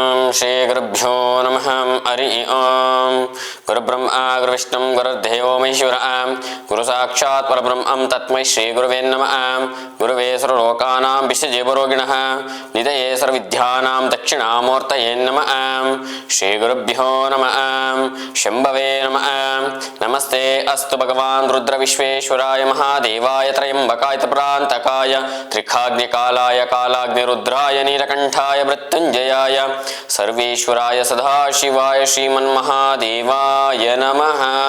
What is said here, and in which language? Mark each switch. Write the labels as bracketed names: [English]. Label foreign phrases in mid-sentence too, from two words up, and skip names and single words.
[Sanskrit] ಶ್ರೀ ಗುರುಭ್ಯೋ ನಮಃ. ಹರಿ ಓಂ. ಗುರುಬ್ರಹ್ಮ ಗುರುವಿಷ್ಣು ಗುರುರ್ದೇವೋ ಮಹೇಶ್ವರ. ಗುರು ಸಾಕ್ಷಾತ್ ಪರಬ್ರಹ್ಮಂ ತಸ್ಮೈ ಶ್ರೀ ಗುರುವೇ ನಮಃ. ಗುರುವೇ ಸರ್ವಲೋಕಾನಾಂ ವಿಶ್ವಜೀವರೋಗಿಣಃ ನಿಧಯೇ ಸರ್ವವಿದ್ಯಾನಾಂ ದಕ್ಷಿಣಾಮೂರ್ತಯೇ ನಮಃ. ಶ್ರೀ ಗುರುಭ್ಯೋ ನಮಃ. ಶಂಭವೇ ನಮಃ. ನಮಸ್ತೆ ಅಸ್ತು ಭಗವಾನ್ ರುದ್ರ ವಿಶ್ವೇಶ್ವರಾಯ ಮಹಾದೇವಾಯ ತ್ರಯಂಬಕಾಯ ಪ್ರಾಂತಕಾಯ ತ್ರಿಖಾಗ್ನಿಕಾಲಾಯ ಕಾಲಾಗ್ನಿರುದ್ರಾಯ ನೀಲಕಂಠಾಯ ಮೃತ್ಯುಂಜಯಾಯ ಸರ್ವೇಶ್ವರಾಯ ಸದಾಶಿವಾಯ ಶ್ರೀಮನ್ಮಹಾದೇವಾಯ ನಮಃ.